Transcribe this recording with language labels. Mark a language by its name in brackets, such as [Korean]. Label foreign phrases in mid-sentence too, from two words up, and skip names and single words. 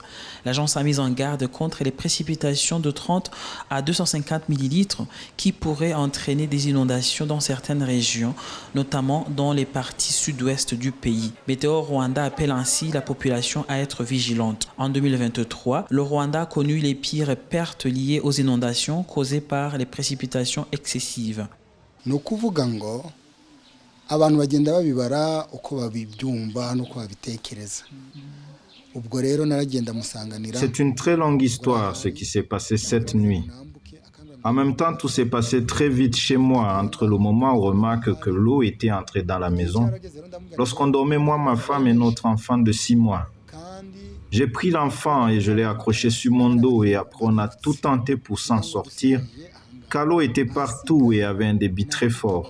[French] L'agence a mis en garde contre les précipitations de 30 à 250 millilitres qui pourraient entraîner des inondations dans certaines régions, notamment dans les parties sud-ouest du pays. Météo Rwanda appelle ainsi la population à être vigilante. En 2023, le Rwanda a connu les pires pertes liées aux inondations causées par les précipitations excessives. [Kinyarwanda] Ni ukuvuga ngo abantu bagenda babibara uko babibyumva nuko babitekereza. Ubwo rero naragenda musanganira. [French] C'est une très longue histoire ce qui s'est passé cette nuit. En même temps, tout s'est passé très vite chez moi entre le moment où on remarque que l'eau était entrée dans la maison, lorsqu'on dormait moi, ma femme et notre enfant de 6 mois. J'ai pris l'enfant et je l'ai accroché sur mon dos et après on a tout tenté pour s'en sortir, car l'eau était partout et avait un débit très fort.